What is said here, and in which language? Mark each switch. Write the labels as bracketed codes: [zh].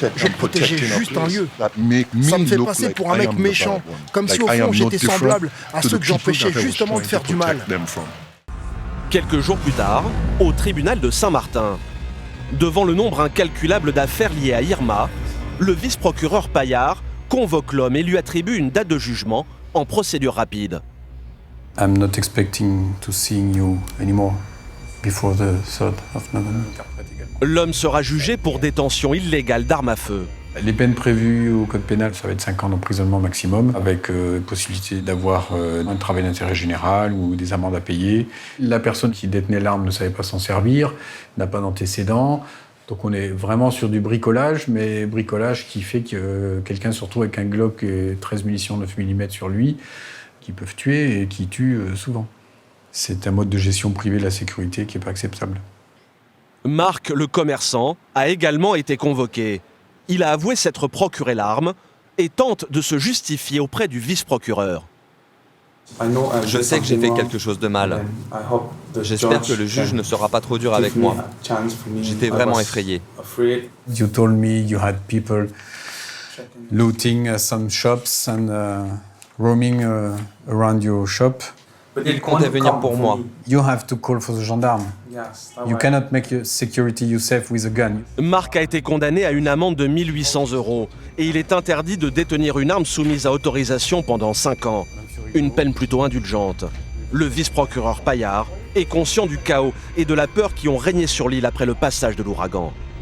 [fr] Je protégeais juste un lieu. Ça me fait passer pour un mec méchant, comme si au fond j'étais semblable à ceux que j'empêchais justement de faire du mal. Quelques jours plus tard, au tribunal de Saint-Martin, devant le nombre incalculable d'affaires liées à Irma, le vice-procureur Paillard convoque l'homme et lui attribue une date de jugement en procédure rapide. [en] I'm not expecting to see you anymore before the 3rd of November. [fr] L'homme sera jugé pour détention illégale d'armes à feu. Les peines prévues au code pénal, ça va être 5 ans d'emprisonnement maximum, avec possibilité d'avoir un travail d'intérêt général ou des amendes à payer. La personne qui détenait l'arme ne savait pas s'en servir, n'a pas d'antécédents. Donc on est vraiment sur du bricolage, mais bricolage qui fait que quelqu'un se retrouve avec un Glock et 13 munitions 9 mm sur lui, qui peuvent tuer et qui tuent souvent. C'est un mode de gestion privée de la sécurité qui n'est pas acceptable. Marc, le commerçant, a également été convoqué. Il a avoué s'être procuré l'arme et tente de se justifier auprès du vice-procureur. Je sais que j'ai fait quelque chose de mal. J'espère que le juge ne sera pas trop dur avec moi. J'étais vraiment effrayé. [en] You told me you had people looting some shops and roaming around your shop. [fr] Il comptait venir pour moi. [en] You have to call for the gendarme. You cannot make your security yourself with a gun. [fr] Marc a été condamné à une amende de 1 800 € et il est interdit de détenir une arme soumise à autorisation pendant 5 ans. Une peine plutôt indulgente. Le vice-procureur Paillard est conscient du chaos et de la peur qui ont régné sur l'île après le passage de l'ouragan.